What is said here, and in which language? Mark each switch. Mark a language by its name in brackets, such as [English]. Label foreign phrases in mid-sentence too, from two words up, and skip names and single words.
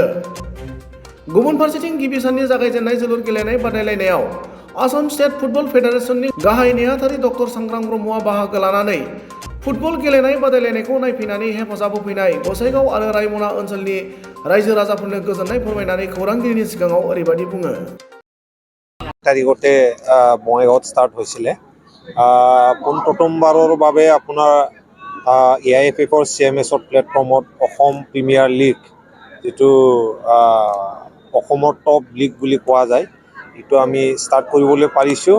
[Bodo] गुबुन फारसेथिं गिबि साननि जागायजेननाय जोलुर गेलेनाय बादायलायनायाव आसाम स्टेट फुटबल फेडारेशननि गाहाय नेहाथारि डक्टर सांग्रां ब्रह्मआ बाहागो लानानै फुटबल गेलेनाय बादायलायनायखौ नायफैनानै हेफाजाब होफैनाय गसाइगाव आरो रायमना ओनसोलनि रायजो राजाफोरनो गोजोननाय फोरमायनानै खौरांगिरिनि सिगाङाव ओरैबायदि बुङो। [Assamese] তাৰিখতে বঙাইগাঁৱত ষ্টাৰ্ট হৈছিলে। প্ৰথমবাৰৰ বাবে আপোনাৰ AIFFৰ CMSৰ প্লেটফৰ্মত অসম প্ৰিমিয়াৰ লীগ, যিটো অসমৰ [English] top league [Assamese] বুলি কোৱা যায়, এইটো আমি ষ্টাৰ্ট কৰিবলৈ পাৰিছোঁ।